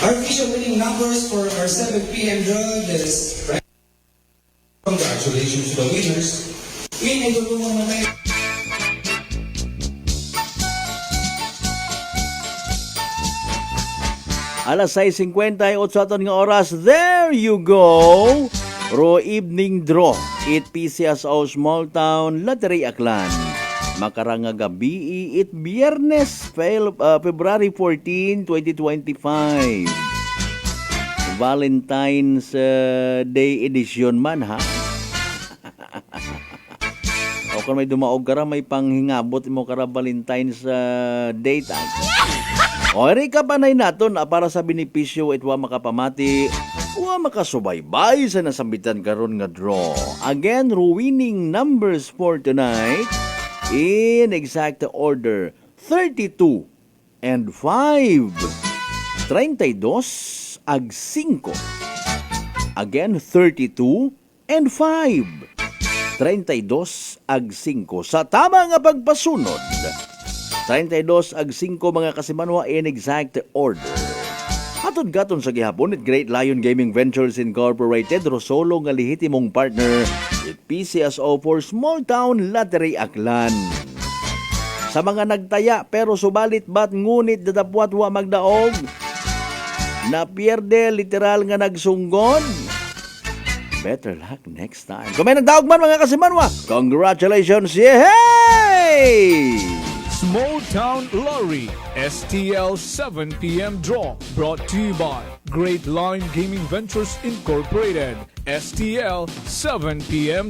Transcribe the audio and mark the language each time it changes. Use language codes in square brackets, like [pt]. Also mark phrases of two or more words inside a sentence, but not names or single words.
[en] Our official winning numbers for our 7 p.m. draw is... Congratulations to the winners. [tl] Initulungan mo tayo. [akl] Alas 6:58 aton nga oras. [en] There you go. Ro evening draw. [akl] It PCSO Small Town Lottery Aklan. Makaranga gabi it Biyernes, February 14, 2025. [en] Valentine's Day edition man ha. [akl] O kung may dumaog kara, may panghingabot mo kara Valentine's Day time. O recap anay naton para sa benepisyo itwa makapamati. Wa makasubaybay sa nasambitan karon nga draw. [en] Again, winning numbers for tonight in exact order 32 and 5. 32 ag 5. Again, 32 and 5. [akl] 32 ag 5. Sa tama nga pagpasunod, 32 ag 5 mga kasimanwa [en] in exact order. [akl] Hatod gaton sa gihapon at Great Lion Gaming Ventures Incorporated, Rosolo nga lihitimong [en] partner with PCSO for [akl] Small Town Lottery Aklan. Sa mga nagtaya pero subalit bat ngunit dadapwat wa magdaog, na pierde literal nga nagsunggod. [en] Better luck next time. [akl] Kung may nagdaog man mga kasimanwa, congratulations! Yehey! [en] Small Town Lottery, STL 7 p.m. draw, brought to you by Great Lion Gaming Ventures Incorporated, STL 7 p.m.